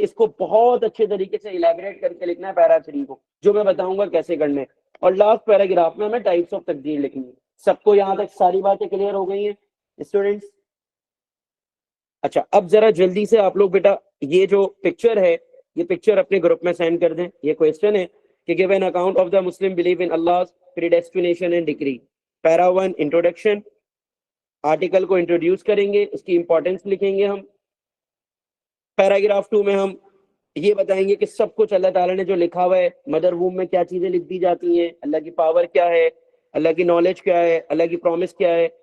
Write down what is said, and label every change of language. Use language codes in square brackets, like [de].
[ur] اس کو بہت اچھے طریقے سے الیبوریٹ کر کے لکھنا ہے پیرا 3 کو، جو میں بتاؤں گا کیسے کرنا ہے. اور لاسٹ پیراگراف میں ہمیں ٹائپس آف تقدیر لکھنی ہے. سب کو یہاں تک ساری باتیں کلیئر ہو گئی ہیں اسٹوڈینٹس؟ اچھا، اب ذرا جلدی سے آپ لوگ بیٹا یہ جو پکچر ہے یہ پکچر اپنے گروپ میں سینڈ کر دیں. یہ کویسچن ہے کہ [en] give an account of the Muslim belief in Allah's predestination and decree. [ur] Para 1 introduction. Article کو انٹروڈیوس کریں گے، اس کی امپورٹنس لکھیں گے ہم. پیراگراف 2 میں ہم یہ بتائیں گے کہ سب کچھ اللہ تعالیٰ نے جو لکھا ہوا ہے، مدر ووم میں کیا چیزیں لکھ دی جاتی ہیں، اللہ کی پاور کیا ہے، اللہ کی نالج کیا ہے، اللہ کی پرومس کیا ہے.